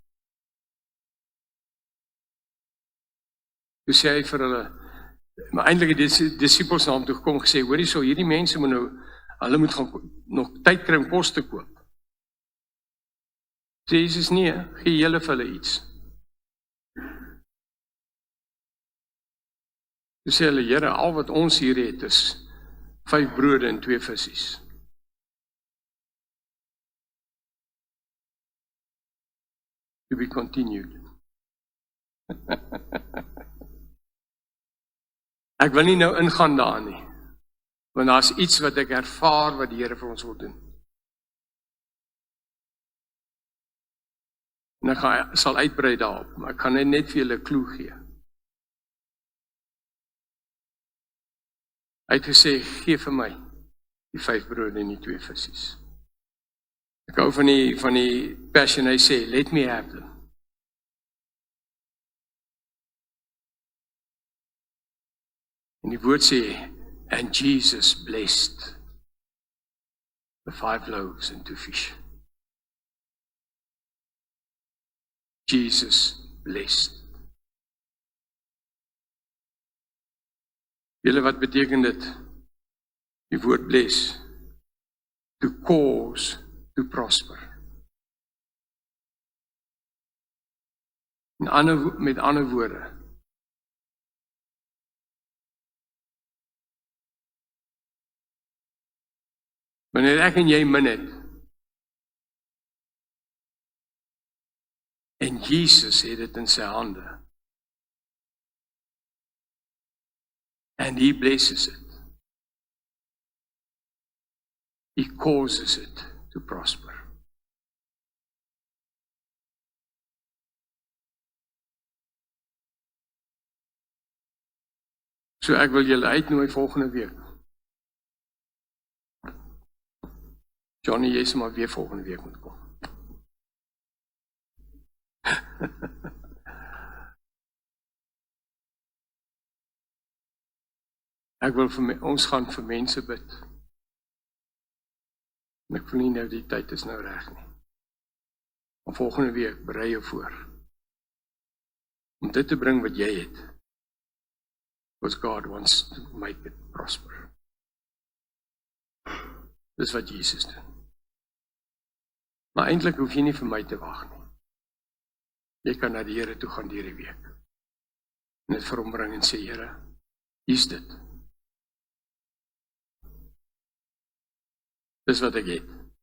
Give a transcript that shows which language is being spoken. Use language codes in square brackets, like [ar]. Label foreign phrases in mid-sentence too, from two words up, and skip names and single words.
[af] Toe sê hy vir hulle, maar eintlik het die disippels na hom toe gekom gesê, hoorie so, hierdie mense moet nou, hulle moet gaan nog tyd kry om kos te koop. Sê Jesus, nee, gee julle vir hulle iets. Toe sê hulle, Here, al wat ons hier het is 5 brode en 2 visies. [en] To be continued. [af] Ek wil nie nou ingaan daar nie, want daar is iets wat ek ervaar wat die Here vir ons wil doen. En ek sal uitbrei daarop, maar ek kan net vir julle 'n klou gee. Hy het gesê, gee vir my die 5 brode en die 2 visies. Ek hou van die passion, hy sê, [en] let me have them. [af] En die woord sê, [en] and Jesus blessed the 5 loaves and 2 fish. Jesus blessed. [af] Julle, wat beteken dit? Die woord bless. [en] To cause to prosper. [af] Met ander woorde, Wanneer ek en jy min het, en Jesus het dit in sy hande, [en] and he blesses it. He causes it to prosper. [af] So ek wil julle uitnooi volgende week. Johnny, jy sal maar weer volgende week moet kom. Ek wil ons gaan vir mense bid. En ek voel nie nou die tyd is nou reg nie. Maar volgende week berei jou voor. Om dit te bring wat jy het. [en] Because God wants to make it prosper. [af] Dis wat Jesus doen. Maar eintlik hoef jy nie vir my te wag nie. Jy kan na die Here toe gaan deur die week. En dit vir hom bring en sê, Here, hier's dit. Dis wat ek het.